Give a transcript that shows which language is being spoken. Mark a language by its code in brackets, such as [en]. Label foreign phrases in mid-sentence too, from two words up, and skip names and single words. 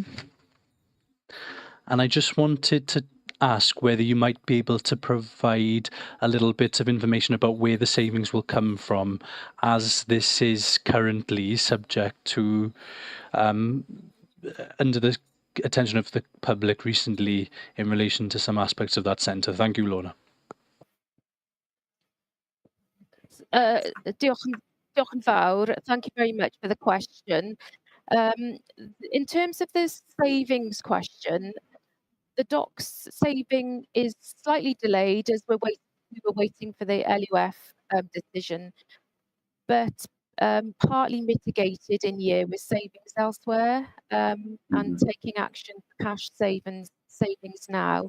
[en] And I just wanted to ask whether you might be able to provide a little bit of information about where the savings will come from, as this is currently subject to, under the attention of the public recently in relation to some aspects of that centre. Thank you, Lorna. [cy] Diolch yn fawr. [en] Thank you very much for the question. In terms of this savings question, the docks saving is slightly delayed as we were waiting for the LUF decision, but partly mitigated in year with savings elsewhere, and taking action for cash savings now.